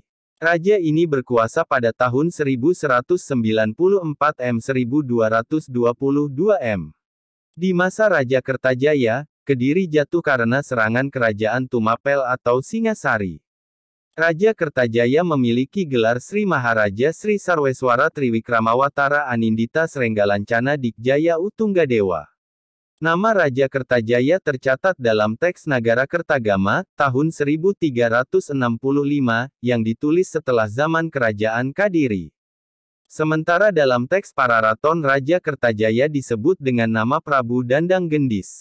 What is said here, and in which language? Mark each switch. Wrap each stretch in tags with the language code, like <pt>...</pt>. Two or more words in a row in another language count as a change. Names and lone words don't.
<id>Raja ini berkuasa pada tahun 1194 M-1222 M. Di masa Raja Kertajaya, Kediri jatuh karena serangan Kerajaan Tumapel atau Singasari. Raja Kertajaya memiliki gelar Sri Maharaja Sri Sarweswara Triwikramawatara Anindita Srenggalancana Dikjaya Utunggadewa. Nama Raja Kertajaya tercatat dalam teks Nagara Kertagama, tahun 1365, yang ditulis setelah zaman Kerajaan Kadiri. Sementara dalam teks Pararaton Raja Kertajaya disebut dengan nama Prabu Dandang Gendis.</id>